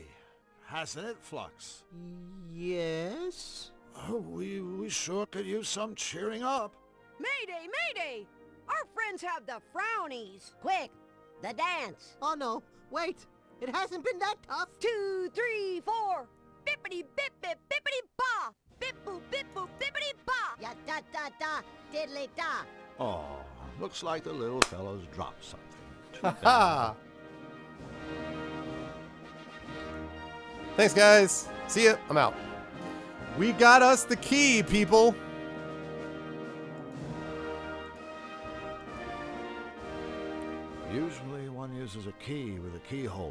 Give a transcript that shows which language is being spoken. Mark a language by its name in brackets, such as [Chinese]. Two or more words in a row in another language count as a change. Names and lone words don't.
[English] Hasn't it, Flux? Yes? We sure could use some cheering up. Mayday, mayday! Our friends have the frownies. Quick, the dance. Oh no, wait. It hasn't been that tough. 2, 3, 4. Bippity bip bip bippity ba. Bip boop bippity ba. Ya da da da diddly da. Oh, looks like the little fellow's dropped something. Too Ha! Thanks, guys. See ya. I'm out. We got us the key, people. Usually one uses a key with a keyhole.